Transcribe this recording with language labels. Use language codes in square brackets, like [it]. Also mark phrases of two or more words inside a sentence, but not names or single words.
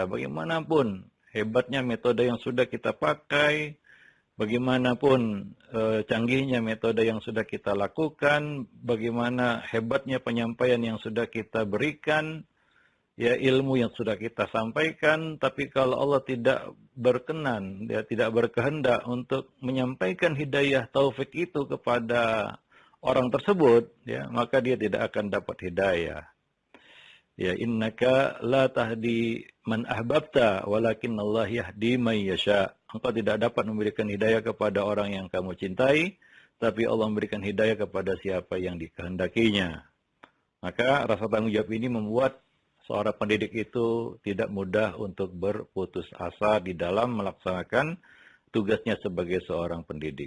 [id] Bagaimanapun hebatnya metode yang sudah kita pakai, bagaimanapun canggihnya metode yang sudah kita lakukan, bagaimana hebatnya penyampaian yang sudah kita berikan, ya, ilmu yang sudah kita sampaikan, tapi kalau Allah tidak berkenan, dia tidak berkehendak untuk menyampaikan hidayah taufik itu kepada orang tersebut, ya, maka dia tidak akan dapat hidayah. Ya, [ar] إنك لا تهدي من أحببت ولكن الله يهدي من يشاء. [id] Engkau tidak dapat memberikan hidayah kepada orang yang kamu cintai, tapi Allah memberikan hidayah kepada siapa yang dikehendakinya. Maka rasa tanggung jawab ini membuat seorang pendidik itu tidak mudah untuk berputus asa di dalam melaksanakan tugasnya sebagai seorang pendidik.